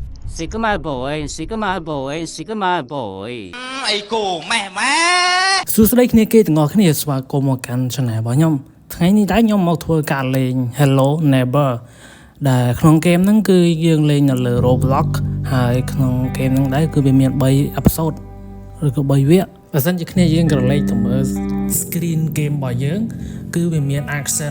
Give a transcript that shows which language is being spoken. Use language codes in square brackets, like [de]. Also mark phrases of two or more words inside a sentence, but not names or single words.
[en] Sigma boy, Sigma boy, Sigma boy. [vi] Ai cô mẹ [km] សួស្តីគ្នាគេទាំងអស់គ្នាស្វាគមន៍មកកាន់ Channel របស់ខ្ញុំថ្ងៃនេះដែរខ្ញុំមកធ្វើការលេង Hello Neighbor ដែលក្នុងเกมហ្នឹងគឺយើងលេងនៅលើ Roblox ហើយក្នុងเกม ហ្នឹងដែរគឺវាមាន3 episode ឬក៏3វគ្គបើសិនជាគ្នាយើងក៏លេងទៅមើល [en] screen game [km] របស់យើងគឺវាមាន action